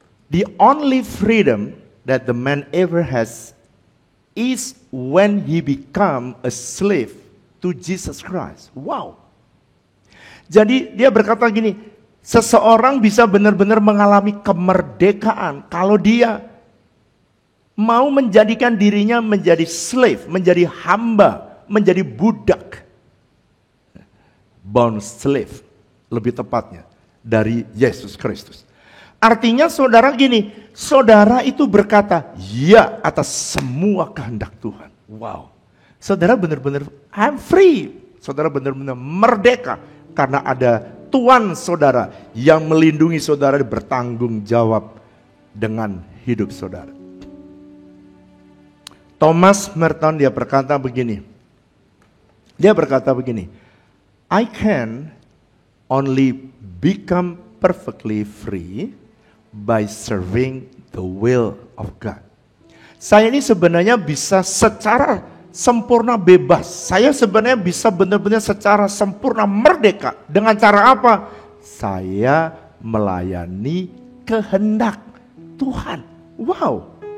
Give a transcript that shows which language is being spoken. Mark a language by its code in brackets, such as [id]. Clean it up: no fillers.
[en] The only freedom that the man ever has is when he become a slave to Jesus Christ. Wow. [id] Jadi dia berkata gini, seseorang bisa benar-benar mengalami kemerdekaan kalau dia mau menjadikan dirinya menjadi slave, menjadi hamba, menjadi budak. [en] Born slave, [id] lebih tepatnya, dari Yesus Kristus. Artinya saudara gini, saudara itu berkata, ya atas semua kehendak Tuhan. Wow, saudara benar-benar, [en] I'm free. [id] Saudara benar-benar merdeka, karena ada Tuhan saudara yang melindungi saudara, bertanggung jawab dengan hidup saudara. [en] Thomas Merton [id] dia berkata begini, [en] I can only become perfectly free by serving the will of God. [id] Saya ini sebenarnya bisa secara sempurna bebas. Saya sebenarnya bisa benar-benar secara sempurna merdeka. Dengan cara apa? Saya melayani kehendak Tuhan. Wow.